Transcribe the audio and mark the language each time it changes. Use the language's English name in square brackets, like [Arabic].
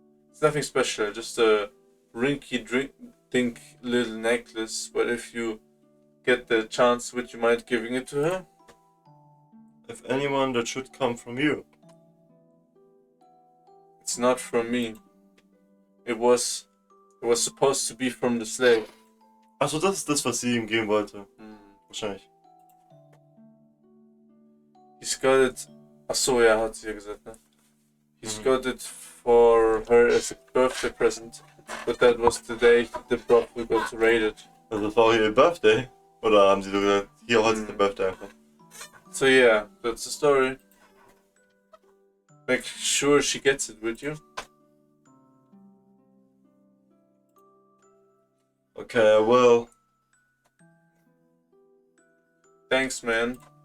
[English] It's nothing special, just a rinky-dink little necklace, but if you get the chance, would you mind giving it to her? If anyone, that should come from you. It's not from me. It was supposed to be from the slave. [German] Achso, das ist das, was sie ihm geben wollte. Wahrscheinlich. [English] He's got it. [German] Achso, ja, hat sie ja gesagt, ne? [English] He's got it for her as a birthday present, but that was the day the brothel got raided. [German] Also das war auch ihr Birthday? Oder haben sie so gesagt, hier heute ist der Birthday einfach? [English] So yeah, that's the story. Make sure she gets it, would you? Okay, well. Thanks, man.